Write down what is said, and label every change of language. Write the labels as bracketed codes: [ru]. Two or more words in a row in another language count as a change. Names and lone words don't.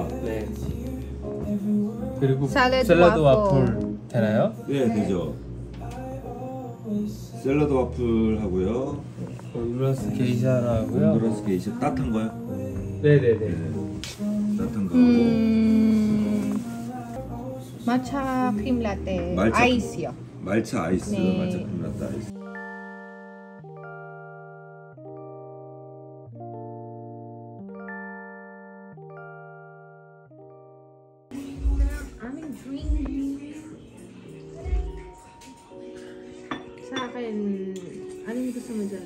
[ko] 네. 그리고 샐러드 샐러드 와플. 와플 되나요? 네, 되죠. 샐러드 와플 하고요. 온두라스 게이샤라고요. 온두라스 게이샤 따뜻한 거요? 네네네. 따뜻한 거 하고. [en] Matcha cream latte. [ko] 말차. Ice요. 말차 아이스, 네. 말차 콜라따 아이스. [tl] Aming drink. Sa akin, ano yung gusto mo dyan?